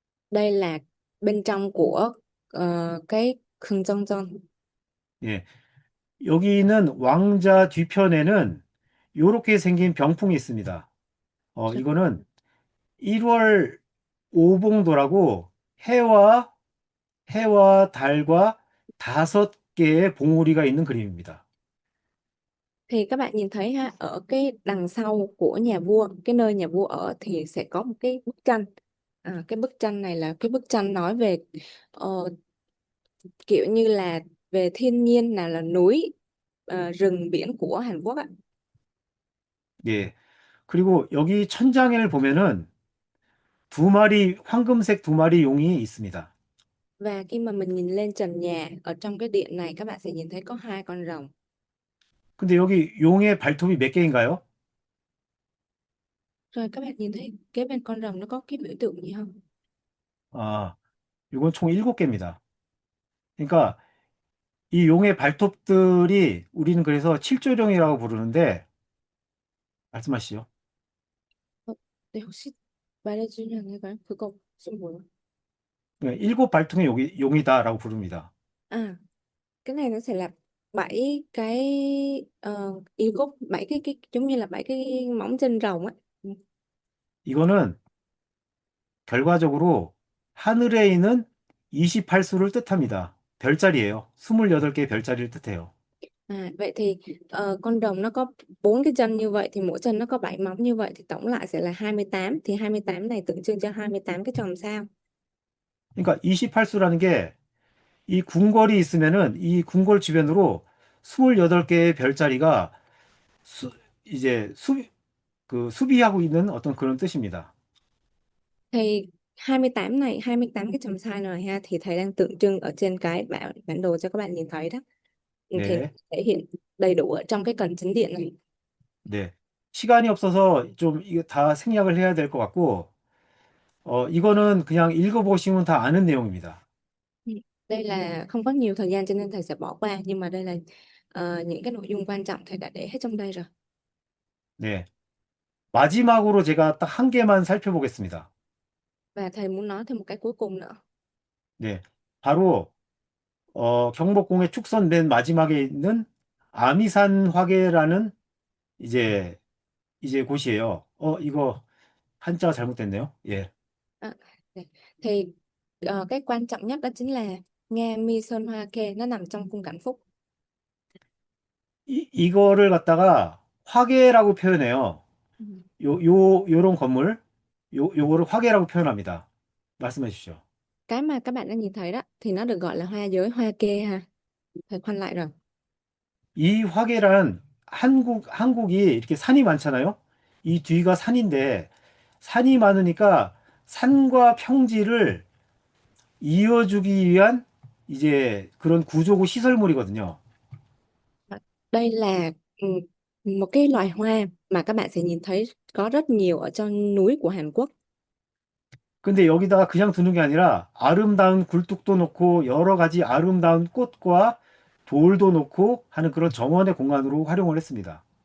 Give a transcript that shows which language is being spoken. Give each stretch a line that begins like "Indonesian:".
Vietnamese: Đây là bên trong của cái Khình Giong.
Korean: 예, 여기 있는 왕자 뒤편에는 이렇게 생긴 병풍이 있습니다. 이거는 1월 오봉도라고 해와 달과 5개의 봉우리가 있는 그림입니다.
Vietnamese: Thì các bạn nhìn thấy ha, ở cái đằng sau của nhà vua, cái nơi nhà vua ở thì sẽ có một cái bức tranh. Cái bức tranh này là cái bức tranh nói về ờ, kiểu như là về thiên nhiên, nào là núi, rừng biển của Hàn Quốc ạ.
Korean: 예. 그리고 여기 천장을 보면은 황금색 2마리 용이 있습니다.
Vietnamese: Và khi mà mình nhìn lên trần nhà ở trong cái điện này, các bạn sẽ nhìn thấy có 2 con rồng.
Korean: 근데 여기 용의 발톱이 몇 개인가요?
Vietnamese: Rồi các bạn nhìn thấy kế bên con rồng nó có cái biểu tượng gì không?
Korean: 아, 이건 총 7개입니다. 그러니까 이 용의 발톱들이 우리는 그래서 칠조령이라고 부르는데 말씀하시죠. 네, 혹시 말해주면 그거 좀 뭐야? 7발통의 용이다라고 부릅니다.
Vietnamese: À, cái này nó sẽ là 7 cái yêu cốt, 7 cái giống như là 7 cái móng trên rồng á. Ừ.
Korean: 이거는 결과적으로 하늘에 있는 28수를 뜻합니다. 별자리예요. 28개의 별자리를 뜻해요.
Vietnamese: Vậy thì con rồng nó có 4 cái chân như vậy, thì mỗi chân nó có 7 móng như vậy, thì tổng lại sẽ là 28. Thì 28 này tượng trưng cho 28 cái chòm sao.
Korean: 그러니까 28수라는 게 이 궁궐이 있으면은 이 궁궐 주변으로 28개의 별자리가 수, 이제 수비하고 있는 어떤 그런 뜻입니다.
Vietnamese: Thì 28 này, 28 cái chòm sao này ha, thì thầy đang tượng trưng ở trên cái bản đồ cho các bạn nhìn thấy đó. Thì
Korean: 네.
Vietnamese: thể hiện đầy đủ ở trong cái cần chính điện này.
Korean: 네. 시간이 없어서 좀 이거 다 생략을 해야 될 것 같고, 이거는 그냥 읽어보시면 다 아는 내용입니다.
Vietnamese: Ừ. Đây là không có nhiều thời gian cho nên thầy sẽ bỏ qua, nhưng mà đây là những cái nội dung quan trọng thầy đã để hết trong đây rồi.
Korean: 네. 마지막으로 제가 딱 한 개만 살펴보겠습니다.
Vietnamese: Và thầy muốn nói thêm một cái cuối cùng nữa.
Korean: 네. 바로, 경복궁의 축선 맨 마지막에 있는 아미산 화계라는 이제 곳이에요. 이거 한자가 잘못됐네요. 예.
Vietnamese: À, này. Thì cái quan trọng nhất đó chính là Nga Mi Sơn Hoa Kê, nó nằm trong cung Cảnh Phúc.
Korean: 이거를 갖다가 화계라고 표현해요.
Vietnamese: Ừ.
Korean: 요런 건물, 요거를 화계라고 표현합니다. 말씀해 주시죠.
Vietnamese: Cái mà các bạn đang nhìn thấy đó thì nó được gọi là hoa giới hoa kê ha. Thầy khoanh lại rồi.
Korean: 이 화계란 한국이 이렇게 산이 많잖아요. 이 뒤가 산인데 산이 많으니까 산과 평지를 이어주기 위한 이제 그런 구조고 시설물이거든요.
Vietnamese: Đây là một cái loài hoa mà các bạn sẽ nhìn thấy có rất nhiều ở trong núi của Hàn Quốc.
Korean: 근데 여기다가 그냥 두는 게 아니라 아름다운 굴뚝도 놓고 여러 가지 아름다운 꽃과 돌도 놓고 하는 그런 정원의 공간으로 활용을 했습니다.